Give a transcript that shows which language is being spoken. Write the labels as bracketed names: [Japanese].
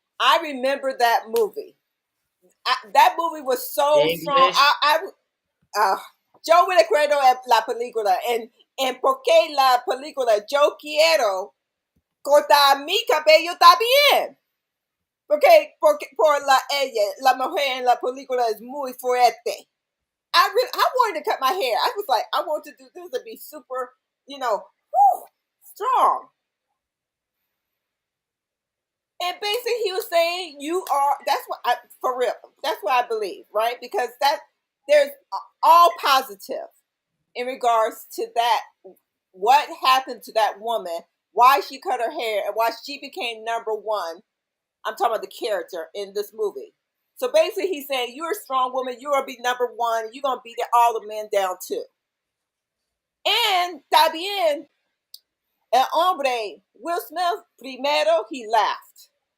[English] I remember that movie. That movie was so strong. English. [Spanish] Uh, yo me recuerdo la película en porque la película yo quiero cortar mi cabello también. Porque por la mujer en la película es muy fuerte. [English] I wanted to cut my hair. I was like, I want to do this to be super, whew, strong. And basically, he was saying, "You are." That's what for real. That's what I believe, right? Because there's all positive in regards to that. What happened to that woman? Why she cut her hair and why she became number one. I'm talking about the character in this movie. So basically, he's saying, "You're a strong woman. You're gonna be number one. You're gonna beat all the men down too." [Spanish] And también el hombre Will Smith primero [English] he laughed.